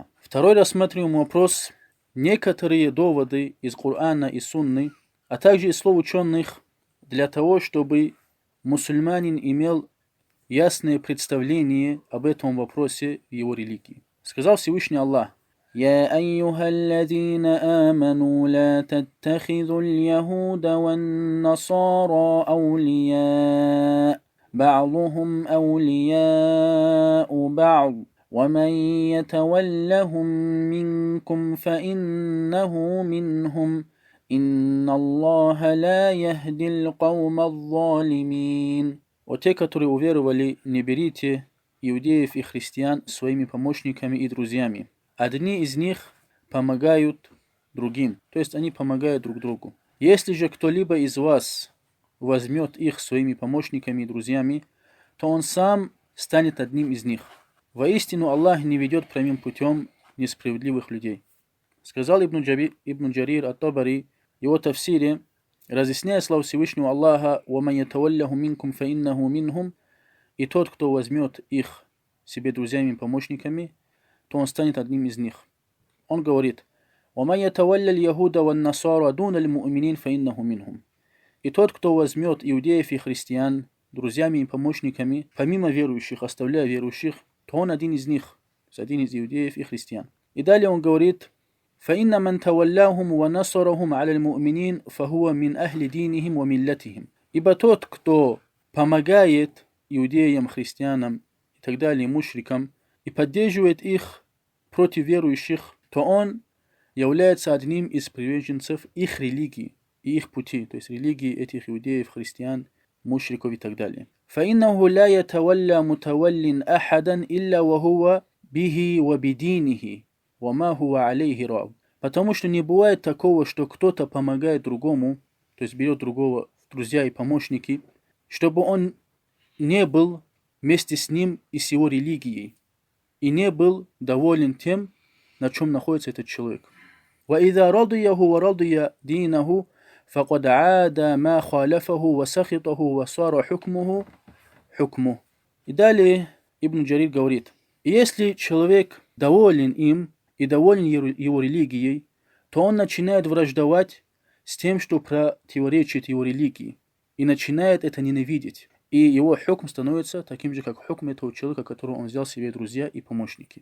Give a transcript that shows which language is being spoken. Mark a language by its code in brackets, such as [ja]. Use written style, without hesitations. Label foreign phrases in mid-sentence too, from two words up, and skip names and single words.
[ru] Второй рассматриваемый вопрос. Некоторые доводы из Корана и Сунны, а также из слов ученых, для того, чтобы мусульманин имел ясное представление об этом вопросе в его религии. Сказал Всевышний Аллах: [ar] «يا أيها الذين آمنوا لا تتخذوا اليهود والنصارى أولياء بعضهم أولياء بعض. ومن يتولهم منكم فإنه منهم إن الله لا يهدي القوم الظالمين». [ru] Вот те, которые уверовали, не берите иудеев и христиан своими помощниками и друзьями. Одни из них помогают другим, то есть они помогают друг другу. Если же кто-либо из вас возьмет их своими помощниками и друзьями, то он сам станет одним из них. Воистину Аллах не ведет прямым путем несправедливых людей. Сказал Ибн Джарир ат-Табари в его тафсире, разъясняя слова Всевышнего Аллаха: [ar] «ومن يتولهم منكم فإنه منهم», [ru] и тот, кто возьмет их себе друзьями и помощниками, то он станет одним из них. Он говорит: [ar] «ومن يتول اليهود والنصارى دون المؤمنين فإنه منهم». [ru] И тот, кто возьмет иудеев и христиан друзьями и помощниками, помимо верующих, оставляя верующих, то он один из них, один из иудеев и христиан. И далее он говорит: [ar] فَإِنَّ مَنْ تَوَلَّاهُمْ وَنَصَرَهُمْ عَلَى الْمُؤْمِنِينَ فَهُوَ مِنْ أَهْلِ دِينِهِمْ وَمِلَّتِهِمْ. [ru] Ибо тот, кто помогает иудеям, христианам и так далее, мушрикам, и поддерживает их против верующих, то он является одним из приверженцев их религии и их пути, то есть религии этих иудеев, христиан, мушриков и так далее. [ar] فإنه لا يتولى متول أحدا إلا وهو به وبدينه وما هو عليه راض. [ru] Потому что не бывает такого, что кто-то помогает другому, то есть берет другого в друзья и помощники, чтобы он не был вместе с ним и с его религией, и не был доволен тем, на чем находится этот человек. [ar] وإذا رضيه ورضي دينه فقد عاد ما خالفه وسخطه وصار حكمه حكمه. [ru] И далее Ибн Джарир говорит: если человек доволен им и доволен его религией, то он начинает враждовать с тем, что противоречит его религии, и начинает это ненавидеть. И его хукм становится таким же, как хукм этого человека, которого он взял себе друзья и помощники.